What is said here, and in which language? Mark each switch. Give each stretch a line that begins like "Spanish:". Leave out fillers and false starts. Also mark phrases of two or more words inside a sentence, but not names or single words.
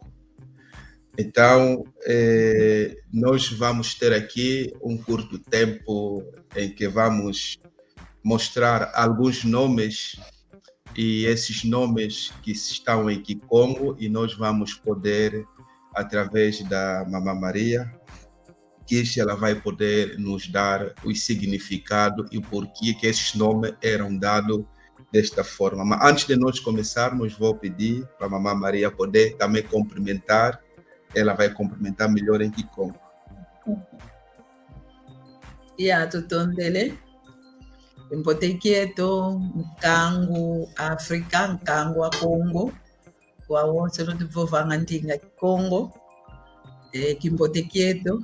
Portuguese: Então, nós vamos ter aqui um curto tempo em que vamos mostrar alguns nomes e esses nomes que estão em Kikongo, e nós vamos poder, através da Mamã Maria, que ela vai poder nos dar o significado e por que esses nomes eram dados desta forma. Mas antes de nós começarmos, vou pedir para a Mamã Maria poder também cumprimentar. Ela vai cumprimentar melhor em Kikongo.
Kongo: Tutondele. Mbote quieto, nkangu Afrika, nkangu wa Congo. Kwa wonse no tivovanga ndinga Congo. Kimbote quieto.